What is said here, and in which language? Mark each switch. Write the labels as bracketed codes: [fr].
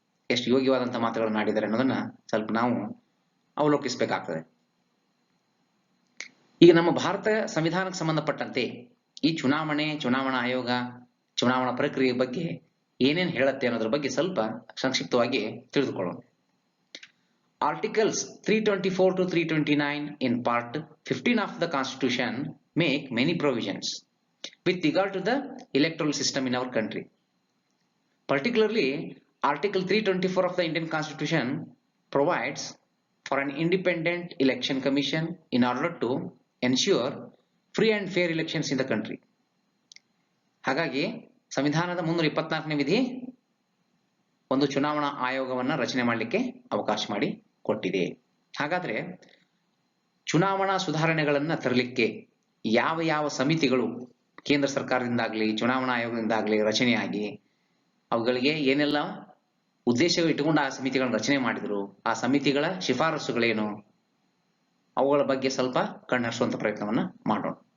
[kn] ಎಷ್ಟು ಯೋಗ್ಯವಾದಂತಹ ಮಾತುಗಳನ್ನು ಆಡಿದ್ದಾರೆ ಅನ್ನೋದನ್ನ ಸ್ವಲ್ಪ ನಾವು ಅವಲೋಕಿಸಬೇಕಾಗ್ತದೆ. ಈಗ ನಮ್ಮ ಭಾರತ ಸಂವಿಧಾನಕ್ಕೆ ಸಂಬಂಧಪಟ್ಟಂತೆ ಈ ಚುನಾವಣಾ ಆಯೋಗ, ಚುನಾವಣಾ ಪ್ರಕ್ರಿಯೆ ಬಗ್ಗೆ ಏನೇನು ಹೇಳುತ್ತೆ ಅನ್ನೋದ್ರ ಬಗ್ಗೆ ಸ್ವಲ್ಪ ಸಂಕ್ಷಿಪ್ತವಾಗಿ ತಿಳಿದುಕೊಳ್ಳೋಣ. [en] Articles 324 to 329 in Part 15 of the Constitution make many provisions with regard to the electoral system in our country. Particularly, Article 324 of the Indian Constitution provides for an independent election commission in order to ensure free and fair elections in the country. [kn] ಹಾಗಾಗಿ ಸಂವಿಧಾನದ 324ನೇ ವಿಧಿ ಒಂದು ಚುನಾವಣಾ ಆಯೋಗವನ್ನ ರಚನೆ ಮಾಡಲಿಕ್ಕೆ ಅವಕಾಶ ಮಾಡಿ ಕೊಟ್ಟಿದೆ. ಹಾಗಾದ್ರೆ ಚುನಾವಣಾ ಸುಧಾರಣೆಗಳನ್ನ ತರಲಿಕ್ಕೆ ಯಾವ ಯಾವ ಸಮಿತಿಗಳು ಕೇಂದ್ರ ಸರ್ಕಾರದಿಂದಾಗ್ಲಿ ಚುನಾವಣಾ ಆಯೋಗದಿಂದಾಗ್ಲಿ ರಚನೆಯಾಗಿ ಅವುಗಳಿಗೆ ಏನೆಲ್ಲ ಉದ್ದೇಶಗಳು ಇಟ್ಟುಕೊಂಡು ಆ ಸಮಿತಿಗಳನ್ನ ರಚನೆ ಮಾಡಿದ್ರು, ಆ ಸಮಿತಿಗಳ ಶಿಫಾರಸುಗಳೇನು, ಅವುಗಳ ಬಗ್ಗೆ ಸ್ವಲ್ಪ ಕಣ್ಣರಿಸುವಂತ ಪ್ರಯತ್ನವನ್ನ ಮಾಡೋಣ.